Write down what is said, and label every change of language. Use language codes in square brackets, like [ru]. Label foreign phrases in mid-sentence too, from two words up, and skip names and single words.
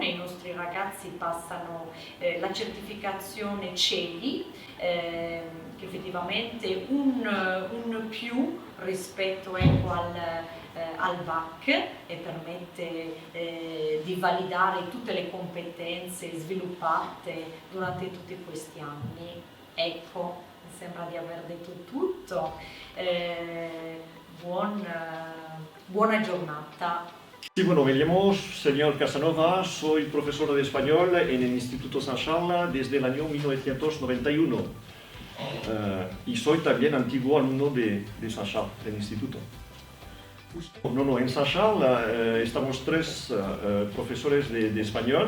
[it] I nostri ragazzi passano la certificazione CELI, che effettivamente un più rispetto al VAC, e permette di validare tutte le competenze sviluppate durante tutti questi anni. Ecco, mi sembra di aver detto tutto. Buona giornata. [es] Sí, bueno, me llamo señor Casanova, soy profesor de español en el Instituto San Charles desde el año 1991 y soy también antiguo alumno de San Charles, del instituto. No, en San Charles estamos 3 profesores de español.